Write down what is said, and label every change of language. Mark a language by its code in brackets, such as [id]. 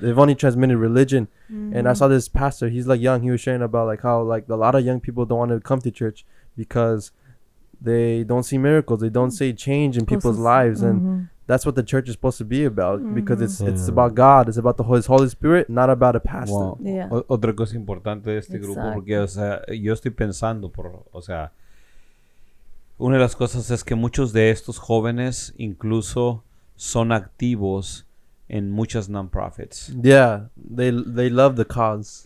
[en] They've only transmitted religion. And I saw this pastor, he's like young, he was sharing about like how like a lot of young people don't want to come to church because they don't see miracles, they don't see change in people's lives. And that's what the church is supposed to be about, because it's about God, it's about His Holy Spirit, not about a pastor. Wow. Yeah. [es] Otra cosa importante de este grupo, porque, o sea, yo estoy pensando, o sea, una de las cosas es que muchos de estos jóvenes incluso son activos en muchas non-profits. [en] Yeah, they love the cause.